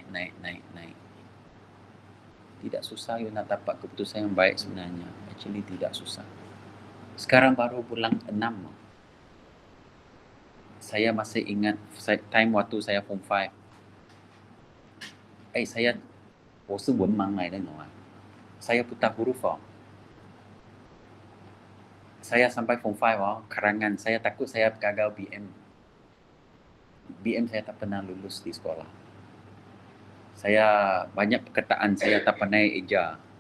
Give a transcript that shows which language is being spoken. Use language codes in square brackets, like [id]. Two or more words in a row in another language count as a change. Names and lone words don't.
[ms] Tidak susah you nak dapat keputusan yang baik sebenarnya. Actually tidak susah. Sekarang baru bulan 6. Saya masih ingat time waktu saya form 5. Saya [zh] 我是文盲来的 [ms] saya buta huruf saya sampai form 5 karangan saya takut saya gagal BM saya tak pernah lulus di sekolah. Saya banyak perkataan saya tak pandai eja.